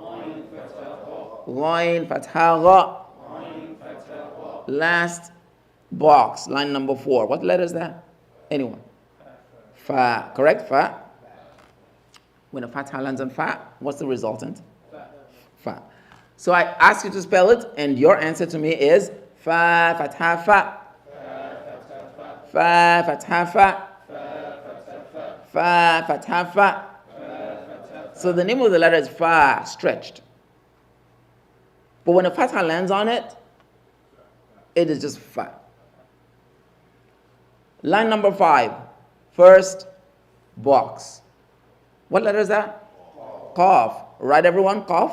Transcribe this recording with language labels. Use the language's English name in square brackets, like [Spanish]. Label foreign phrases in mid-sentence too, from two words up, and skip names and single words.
[English] Ghain fatha gha. Last box, line number 4. What letter is that? Anyone? Fa. Correct? Fa. When a fatha lands on fa, what's the resultant? Fa. So I ask you to spell it, and your answer to me is fa fatha fa. Fa fatha fa. Fa fatha fa. So the name of the letter is fa, stretched. But when a fatha lands on it, it is just fa. Line number 5, first box. What letter is that? Qaf. Right, everyone? Qaf.